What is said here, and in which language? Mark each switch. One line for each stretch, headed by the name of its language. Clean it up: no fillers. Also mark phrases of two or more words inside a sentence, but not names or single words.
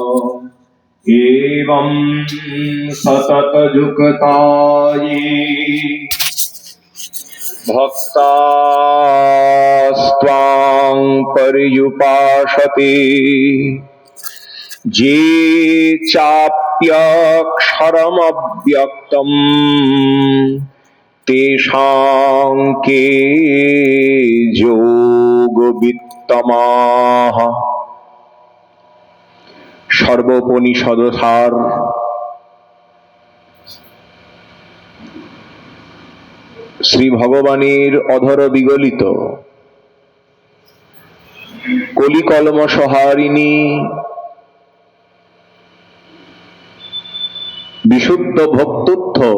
Sanskrit: एवं सततयुक्ताये भक्तास्त्वां पर्युपासते ये चाप्यक्षरमव्यक्तम् तेषां के योगवित्तमाः।
Bangla: সর্বোপনিষদসার। শ্রী ভগবানের অধর বিগলিত
Sanskrit: কলিকলমসহারিণী বিশুদ্ধ ভক্তোত্থ